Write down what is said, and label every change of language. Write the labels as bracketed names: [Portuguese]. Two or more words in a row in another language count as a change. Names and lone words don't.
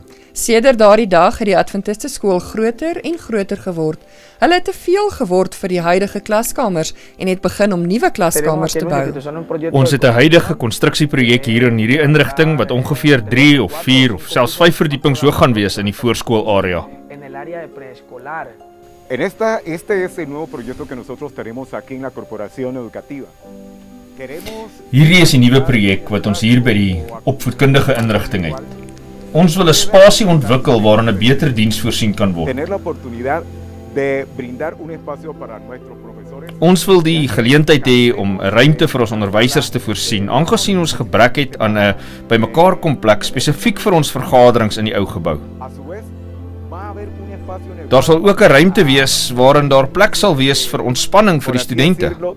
[Afrikaans] Sedert daardie dag het die Adventiste skool groter en groter geword. Hulle het te veel geword vir die huidige klaskamers en het begin om nuwe klaskamers te bou. Ons het 'n huidige konstruksieprojek hier in hierdie inrigting wat ongeveer 3 of 4 of selfs 5 verdiepings hoog gaan wees in die voorskoolarea. [Spanish] Este es el nuevo proyecto que nosotros tenemos aquí en la Corporación Educativa. [Afrikaans] Hierdie is die nuwe projek wat ons hier by die opvoedkundige inrigting het. Ons wil 'n spasie ontwikkel waarin 'n beter diens voorsien kan word. [Spanish] Tener la oportunidad de brindar un espacio para nuestros profesores. [Afrikaans] Ons wil die geleentheid hê om 'n ruimte vir ons onderwysers te voorsien, aangesien ons gebrek het aan 'n bymekaar kompleks spesifiek vir ons vergaderings in die ou gebou. Daar sal ook 'n ruimte wees waarin daar plek sal wees vir ontspanning vir die studente.